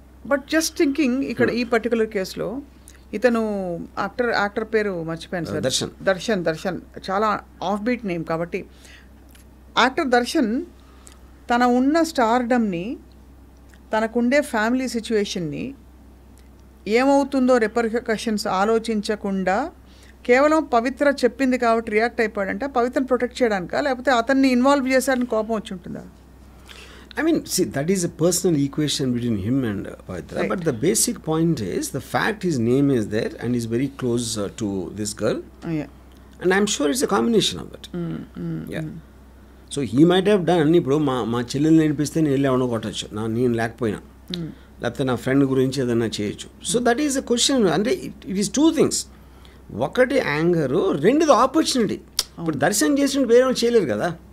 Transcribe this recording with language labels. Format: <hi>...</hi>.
<te>But just thinking ఇక్కడ ఈ particular కేసులో ఇతను యాక్టర్ పేరు మర్చిపోయాను సార్, దర్శన్ చాలా ఆఫ్ బీట్ నేమ్ కాబట్టి యాక్టర్ దర్శన్ తన ఉన్న స్టార్డమ్ని, తనకుండే ఫ్యామిలీ సిచ్యువేషన్ని ఏమవుతుందో రిపర్కషన్స్ ఆలోచించకుండా కేవలం పవిత్ర చెప్పింది కాబట్టి రియాక్ట్ అయిపోయాడంట. పవిత్రను ప్రొటెక్ట్ చేయడానికా, లేకపోతే అతన్ని ఇన్వాల్వ్ చేశారని కోపం వచ్చి ఉంటుందా?</te> <en>I mean, see, that is a personal equation between him and Pavitra. Right. But the basic point is, the fact his name is there and he's very close to this girl. Yeah. And I'm sure it's a combination of that. Yeah. So he might have done,</en> <te>ఇప్పుడు మా చెల్లెలు నేర్పిస్తే నేను వెళ్ళి ఎవడో కొట్టచ్చు, నేను లేకపోయినా, లేకపోతే నా ఫ్రెండ్ గురించి ఏదైనా చేయొచ్చు.</te> <en>So that is a question.</en> <te>అంటే</te> <en>It is 2 things.</en> <te>ఒకటి యాంగరు, రెండుది ఆపర్చునిటీ. ఇప్పుడు దర్శనం చేసినట్టు వేరే వాళ్ళు చేయలేరు కదా.</te>